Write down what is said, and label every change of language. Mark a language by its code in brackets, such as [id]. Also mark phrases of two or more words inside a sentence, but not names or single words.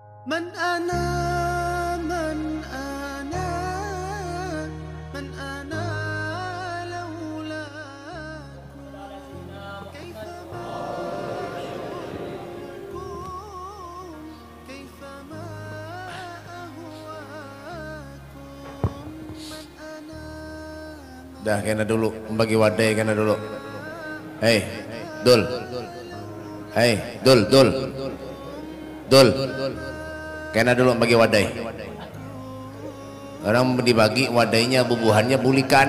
[ar] من أنا من أنا من أنا لولاكم كيفما أحبكم كيفما أهواكم من أنا. [bjn] Dah kena dulu membagi wadai kena dulu. Hei Dul, hei Dul kena dulu bagi wadai. Orang dibagi wadainya bubuhannya bulikan.